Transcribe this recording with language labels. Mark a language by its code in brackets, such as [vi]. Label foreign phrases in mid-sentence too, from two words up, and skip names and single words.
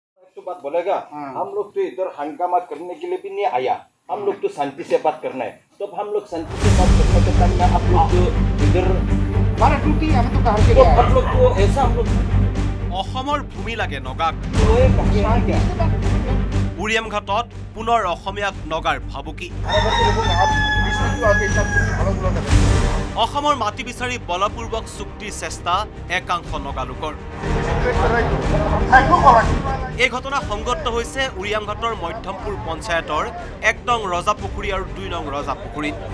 [hi] तो बात बोलेगा हम लोग तो इधर हंगामा करने के लिए भी नहीं आया हम लोग तो शांति से बात करना है तो हम लोग शांति से बात करने के टाइम में आप लोग जो इधर हमारा ड्यूटी हमें तो कहा के लिए आप लोग को ऐसा हम लोग [as] অসমৰ ভূমি লাগে নগাক উৰিয়াম ঘাটত পুনৰ অসমীয়াক নগাৰ ভাবুকি অসমৰ মাটি বিচাৰি বলপূৰ্বক চুক্তিৰ চেষ্টা একাংশ নগালোকৰ এই ঘটনা সংগত হৈছে উৰিয়াম ঘাটৰ মধ্যমপুৰ পঞ্চায়তৰ 1 নং ৰজাপুখুৰী আৰু 2 নং ৰজাপুখুৰীত